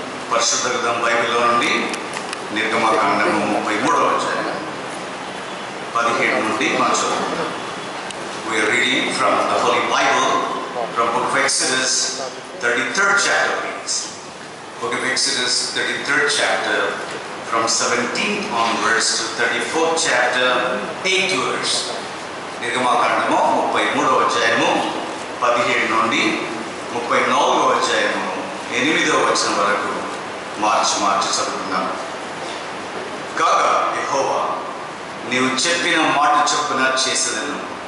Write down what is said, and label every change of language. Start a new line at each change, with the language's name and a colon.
Telugu: పరిశుద్ధ గ్రంథం బైబిల్లో నుండి నిర్గమకాండము 33వ అధ్యాయం 17 నుండి మనం చదువుకుందాం.
English: We are reading from the Holy Bible from Book of Exodus 33rd chapter, please. Book of Exodus 33rd chapter from 17th onwards to 34th chapter 8th verse.
Telugu: నిర్గమకాండము 33వ అధ్యాయము 17 నుండి 34వ అధ్యాయము 8వ వచనం వరకు మార్చి చదువుకుందాం. కాగా యెహోవా, నీవు చెప్పిన మాట చొప్పున చేసేదను.